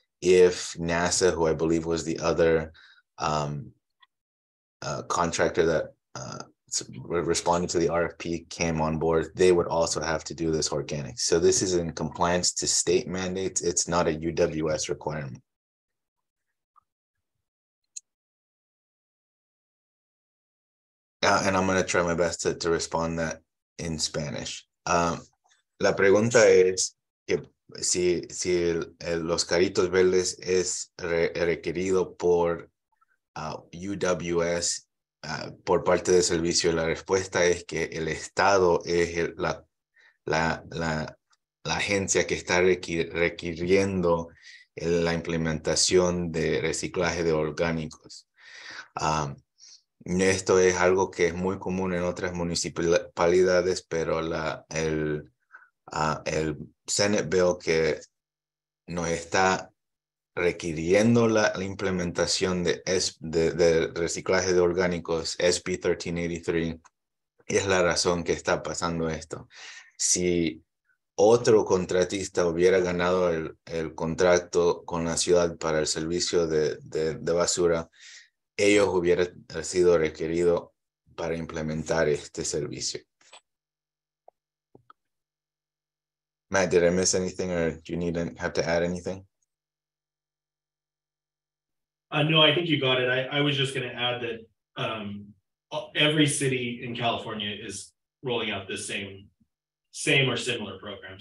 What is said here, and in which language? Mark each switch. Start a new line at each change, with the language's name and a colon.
English: If NASA, who I believe was the other contractor that responded to the RFP, came on board, they would also have to do this organics. So this is in compliance to state mandates. It's not a UWS requirement. And I'm going to try my best to respond that in Spanish.
Spanish: La pregunta es que si los caritos verdes es requerido por UWS por parte del servicio. La respuesta es que el Estado es la agencia que está requiriendo la implementación de reciclaje de orgánicos. Esto es algo que es muy común en otras municipalidades, pero el Senate Bill que nos está requiriendo la implementación de reciclaje de orgánicos, SB 1383, es la razón que está pasando esto. Si otro contratista hubiera ganado el contrato con la ciudad para el servicio de basura, ellos hubieran sido requeridos para implementar este servicio.
English: Matt, did I miss anything, or do you have to add anything? No, I think you got it. I was just going to add that every city in California is rolling out this same or similar program.